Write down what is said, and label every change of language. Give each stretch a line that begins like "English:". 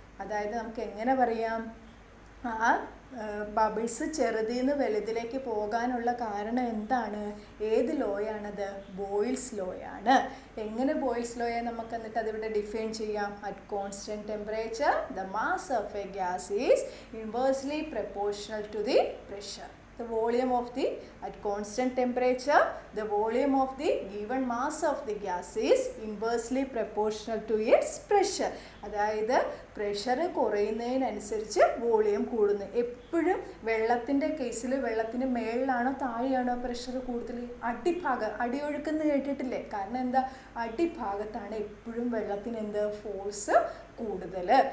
Malayalam: അതായത് നമുക്ക് എങ്ങനെ പറയാം, ആ ബബിൾസ് ചെറുതിൽ നിന്ന് വലുതിലേക്ക് പോകാനുള്ള കാരണം എന്താണ്, ഏത് ലോയാണത്, ബോയിൽസ് ലോയാണ്. എങ്ങനെ ബോയിൽസ് ലോയെ നമുക്ക് എന്നിട്ട് അതിവിടെ ഡിഫൈൻ ചെയ്യാം?
English: At constant temperature the mass of a gas is inversely proportional to the pressure. The volume of the at constant temperature, the volume of the given mass of the gas is inversely proportional to its pressure.
Malayalam: അതായത് pressure കുറയുന്നതിനനുസരിച്ച് volume കൂടുന്നു. എപ്പോഴും വെള്ളത്തിൻ്റെ കേസിൽ വെള്ളത്തിൻ്റെ മേളിലാണോ താഴെയാണോ pressure കൂടുതൽ? അടിയൊഴുക്കെന്ന് കേട്ടിട്ടില്ലേ? കാരണം എന്താ, അടിഭാഗത്താണ് എപ്പോഴും വെള്ളത്തിന് എന്ത് ഫോഴ്സ് കൂടുതൽ.